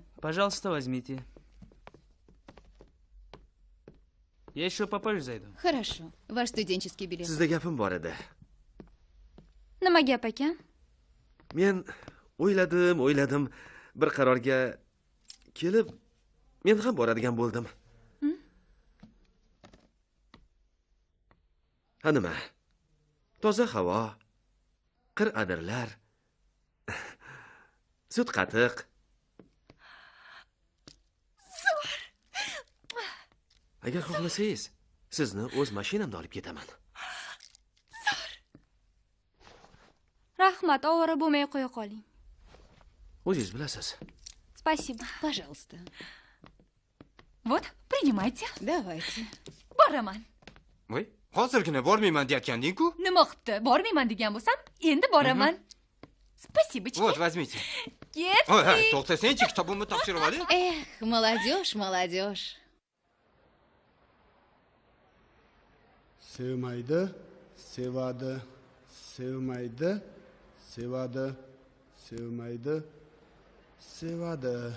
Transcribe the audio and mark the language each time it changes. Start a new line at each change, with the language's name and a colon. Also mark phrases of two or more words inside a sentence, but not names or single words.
Russian: Пожалуйста, возьмите. Я еще попозже зайду. Хорошо. Ваш студенческий билет.
Uzbek: Sizda gapim bor edi. Nima gap ekan? Men o'yladim, bir qarorga kelib, men ham boradigan bo'ldim. Ha nima? Toza havo, qir adirlar, sut qatiq. Agar xohlasangiz, sizni o'z mashinamda olib ketaman. Rahmat, ovora bo'lmay qo'ya qoling. O'zingiz bilasiz.
Russian: Спасибо. Пожалуйста. Вот, принимайте. Давайте.
Uzbek: Boraman. Voy, hozirgina bormayman deyotganding-ku? Nima qilibdi? Bormayman degan bo'lsam, endi boraman.
Russian: Спасибочки. Вот, возьмите.
Uzbek: Ketdik. To'xtasangchi, kitobimni topshirib oling.
Russian: Эх, молодежь, молодежь.
Uzbek: Sevmaydi, sevadi, sevmaydi, sevadi, sevmaydi, sevadi.